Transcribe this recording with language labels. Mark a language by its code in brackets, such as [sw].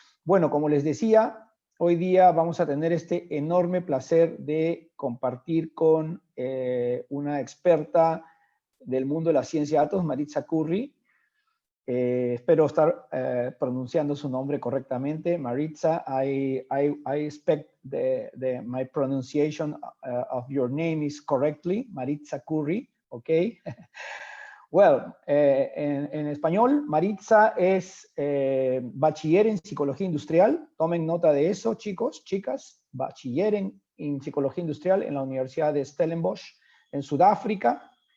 [es] Bueno, como les decía, hoy día vamos a tener este enorme placer de compartir con una experta del mundo de la ciencia de datos, Maritza Curry. Espero estar pronunciando su nombre correctamente. [en] Maritza, I expect my pronunciation of your name is correctly. Maritza Curry, okay? [es] Well, en español, Maritza es bachiller en psicología industrial. Tomen nota de eso, chicos, chicas. Bachiller en psicología industrial en la Universidad de Stellenbosch, en Sudáfrica.